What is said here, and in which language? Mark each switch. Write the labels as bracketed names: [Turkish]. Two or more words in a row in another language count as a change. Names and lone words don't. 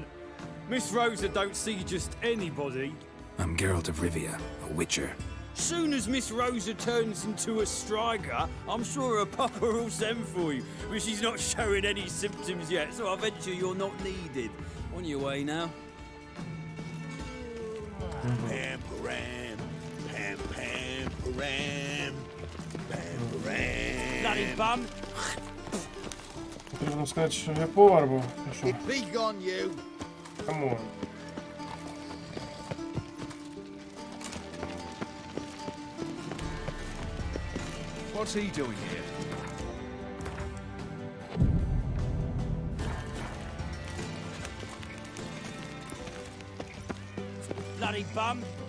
[English] Miss Rosa don't see just anybody. I'm Geralt of Rivia, a witcher. Soon as Miss Rosa turns into a striker, I'm sure her papa will send for you. But she's not showing any symptoms yet, so I venture you're not needed. On your way now. Pam, param. Pam, pam, param. Pam, param. Bloody bum! [Ukrainian] Потрібно сказати, що я повар був. Ти що? [English] Be gone, you. come on. What's he doing here? Bloody bum!